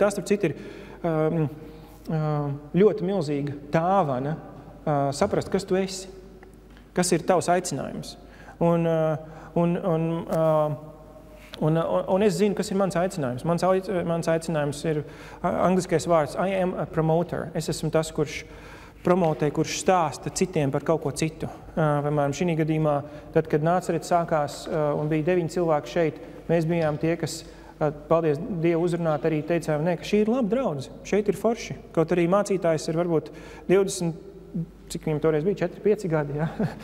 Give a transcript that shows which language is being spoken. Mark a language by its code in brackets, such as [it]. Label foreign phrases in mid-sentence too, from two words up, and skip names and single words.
[lv] Tā, starp citu, ir ļoti milzīga dāvana saprast, kas tu esi, kas ir tavs aicinājums. Un es zinu, kas ir mans aicinājums. Mans aicinājums ir angliskais vārds [en] I am a promoter. [lv] Es esmu tas, kurš promotē, kurš stāsta citiem par kaut ko citu. Piemēram, šī gadījumā, tad, kad Nācerets sākās un bija 9 cilvēki šeit, mēs bijām tie, kas, paldies Dievu uzrunāt, arī teicām, ka šī ir laba draudze, šeit ir forši. Kaut arī mācītājs ir varbūt 20, cik viņam toreiz bija, 4-5 gadi, ja?